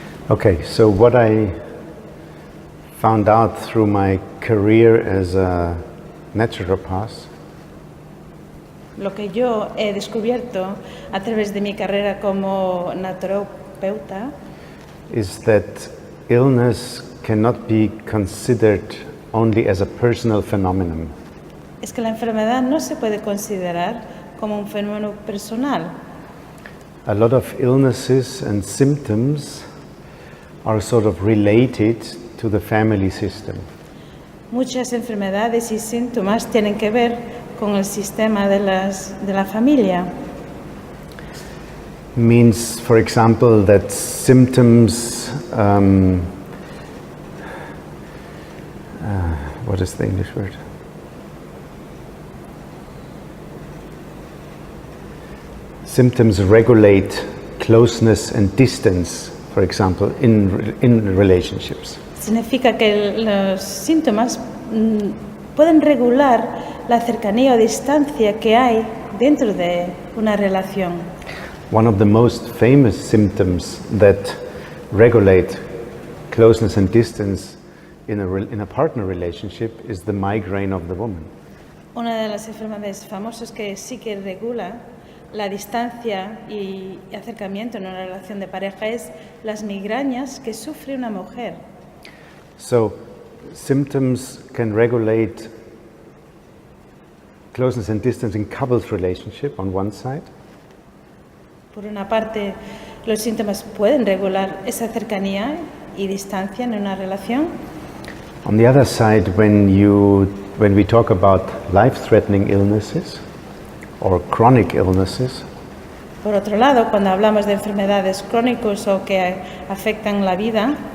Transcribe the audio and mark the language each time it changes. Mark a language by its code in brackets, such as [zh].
[en] Okay, so what I found out through my career as a naturopath [es] Lo que yo he descubierto a través de mi carrera como naturopeuta [en] is that illness cannot be considered only as a personal phenomenon. [es] es que la enfermedad no se puede considerar como un fenómeno personal. [en] A lot of illnesses and symptoms are sort of related to the family system. [es] Muchas enfermedades y síntomas tienen que ver con el sistema de la familia. [en] Means, for example, that symptoms, what is the English word? Symptoms regulate closeness and distance, for example, in relationships. [es] Significa que los síntomas pueden regular la cercanía o distancia que hay dentro de una relación. [en] One of the most famous symptoms that regulate closeness and distance in a partner relationship is the migraine of the woman. [es] Una de las enfermedades famosas que sí que regula la distancia y acercamiento en una relación de pareja es las migrañas que sufre una mujer. [en] So, symptoms can regulate closeness and distance in couples relationship on one side. [es] Por una parte, los síntomas pueden regular esa cercanía y distancia en una relación. [en] On the other side, when we talk about life-threatening illnesses or chronic illnesses, [es] Por otro lado, cuando hablamos de enfermedades crónicas o que afectan la vida,